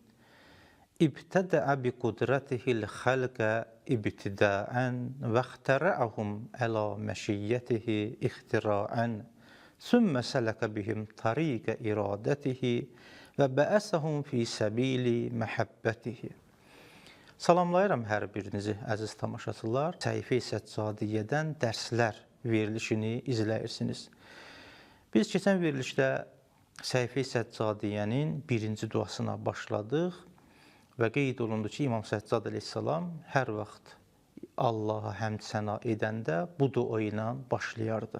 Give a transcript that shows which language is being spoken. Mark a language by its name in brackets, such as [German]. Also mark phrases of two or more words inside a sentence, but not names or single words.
[Arabic] ابتدع بقدرته الخلق ابتداعا واخترعهم على مشيئته اختراعا. ثم سلك بهم طريق إرادته وبعثهم في سبيل محبته. [Azerbaijani] Salamlayıram hər birinizi, əziz tamaşaçılar. Səhifə-i Səccadiyyədən dərslər verilişini izləyirsiniz. Biz keçən verilişdə Səhifə-i Səccadiyyənin birinci duasına başladıq və qeyd olundu ki, İmam Səccad əleyhissalam hər vaxt Allaha həmd səna edəndə bu dua ilə başlayardı.